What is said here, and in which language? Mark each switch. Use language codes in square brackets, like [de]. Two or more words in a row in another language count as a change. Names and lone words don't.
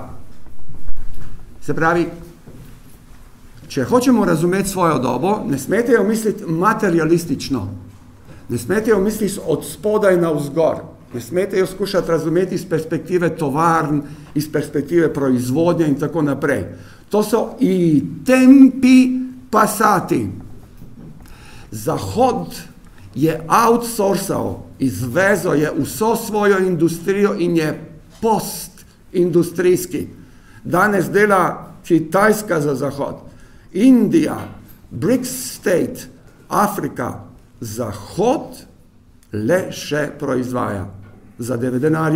[sl] Se pravi, če hočemo razumeti svojo dobo, ne smete jo misliti materialistično, ne smete jo misliti od spodaj na vzgor, ne smete jo skušati razumeti iz perspektive tovarn, iz perspektive proizvodnje in tako naprej. [it] To so i tempi passati. [sl] Zahod je outsourcal, izvezo je vso svojo industrijo in je postindustrijski. Danes dela Kitajska za Zahod, Indija, BRICS state, Afrika, Zahod le še proizvaja za denarja.